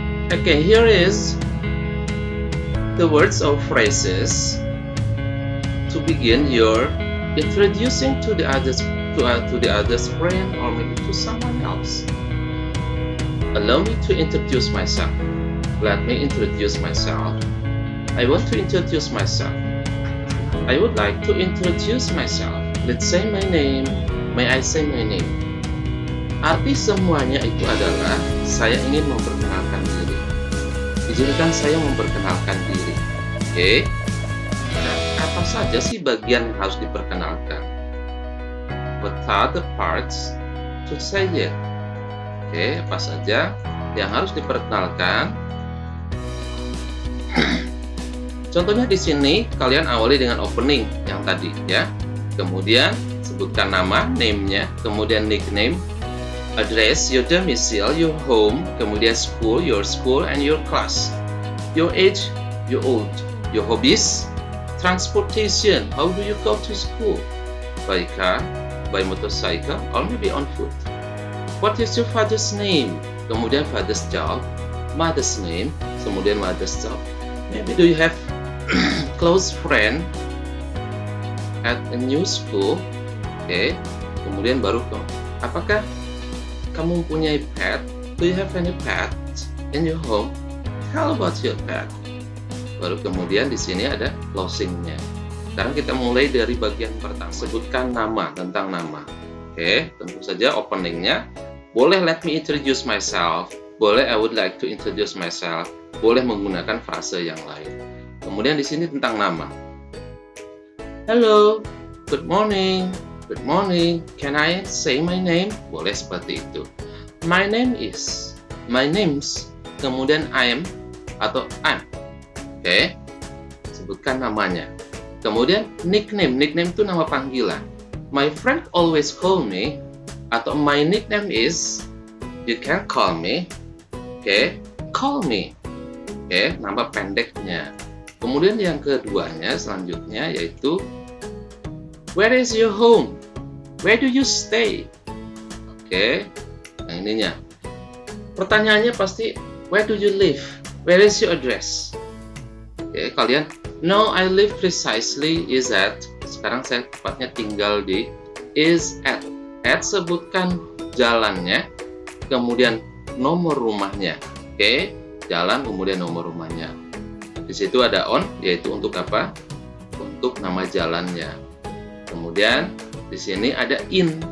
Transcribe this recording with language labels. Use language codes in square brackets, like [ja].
[en] Okay, here is the words or phrases to begin your introducing to the others friend or maybe to someone else. Allow me to introduce myself. Let me introduce myself. I want to introduce myself. I would like to introduce myself. Let's say my name. May I say my name? [id] Arti semuanya itu adalah saya ingin memperkenalkan diri. Izinkan saya memperkenalkan diri. Oke? Nah, apa saja sih bagian yang harus diperkenalkan? [en] What are the parts to say it? [id] Oke, apa saja yang harus diperkenalkan? Contohnya di sini kalian awali dengan opening yang tadi ya. Kemudian sebutkan nama, [en] name-nya, kemudian nickname, address, your domicile, your home, kemudian school, and your class. Your age, your old, your hobbies, transportation, how do you go to school? By car, by motorcycle, or maybe on foot. What is your father's name? Kemudian father's job, mother's name, kemudian mother's job. Maybe do you have close friend at a new school? Okay. [id] Kemudian baru apakah kamu mempunyai pet? [en] Do you have any pets in your home? How about your pet? [id] Baru kemudian di sini ada closing-nya. Sekarang kita mulai dari bagian pertama. Sebutkan nama, tentang nama. Oke, tentu saja openingnya. Boleh [en] let me introduce myself. Boleh I would like to introduce myself. [id] Boleh menggunakan frase yang lain. Kemudian di sini tentang nama. [en] Hello, good morning. Good morning. Can I say my name? [id] Boleh seperti itu. [en] My name is. My name's. Kemudian I am atau I'm. Oke. [id] Sebutkan namanya. [en] Kemudian nickname [id] itu nama panggilan. [en] My friend always call me atau my nickname is. You can call me. Oke, call me. [id] Oke, nama pendeknya. Kemudian yang keduanya selanjutnya yaitu [en] where is your home? Where do you stay? Oke, [id] yang ininya. Pertanyaannya pasti [en] where do you live? Where is your address? Oke, kalian no, I live precisely is at. [id] Sekarang saya tepatnya tinggal di is at. At sebutkan jalannya, kemudian nomor rumahnya. Oke, jalan kemudian nomor rumahnya. Di situ ada on, yaitu untuk apa? Untuk nama jalannya. Kemudian di sini ada in.